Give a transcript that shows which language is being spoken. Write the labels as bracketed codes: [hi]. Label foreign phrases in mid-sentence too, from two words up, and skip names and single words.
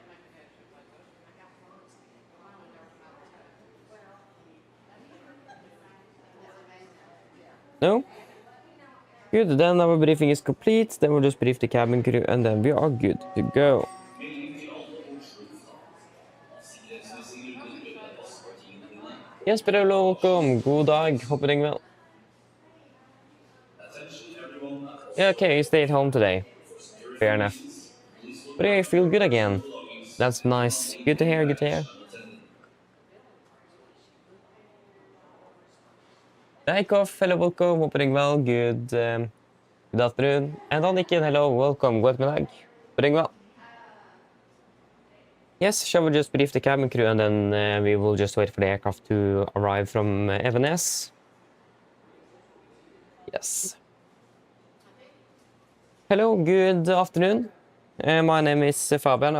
[en] No? Good, then our briefing is complete, then we'll just brief the cabin crew and then we are good to go. Yes, but hello, welcome, [no] god dag, håper det går vel. [en] Yeah, okay, you stayed home today. Fair enough. But yeah, you feel good again. That's nice. Good to hear, good to hear. Takeoff, hello, welcome, [no] håper det går vel. [en] Good afternoon. And Anniken, hello, welcome, [no] god middag. Håper det går vel. [en] Yes, shall we just brief the cabin crew and then we will just wait for the aircraft to arrive from Evenes? Yes. Hello, good afternoon. My name is Fabian.